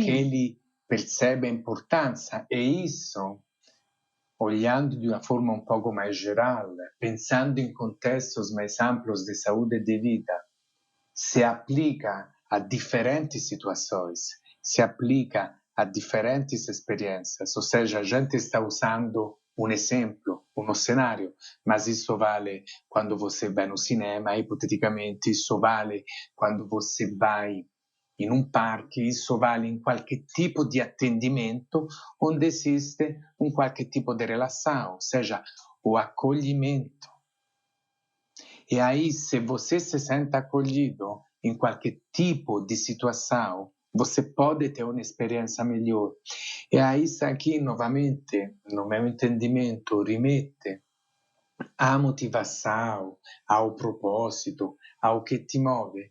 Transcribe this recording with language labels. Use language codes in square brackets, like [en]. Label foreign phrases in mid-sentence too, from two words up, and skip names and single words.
[pt] Que ele perceba a importância. E isso, olhando de uma forma um pouco mais geral, pensando em contextos mais amplos de saúde e de vida, se aplica a diferentes situações, se aplica a diferentes experiências. Ou seja, a gente está usando um exemplo, um cenário, mas isso vale quando você vai no cinema, hipoteticamente, isso vale quando você vai [it] in un [pt] parque, isso vale [it] in qualche tipo di attendimento [pt] onde [it] esiste un qualche tipo di [pt] relação, ou seja, o acolhimento. E aí, se você se sente acolhido em qualquer tipo de situação, você pode ter uma experiência melhor. E aí, isso aqui, novamente, no meu entendimento, rimette à motivação, ao propósito, ao que te move.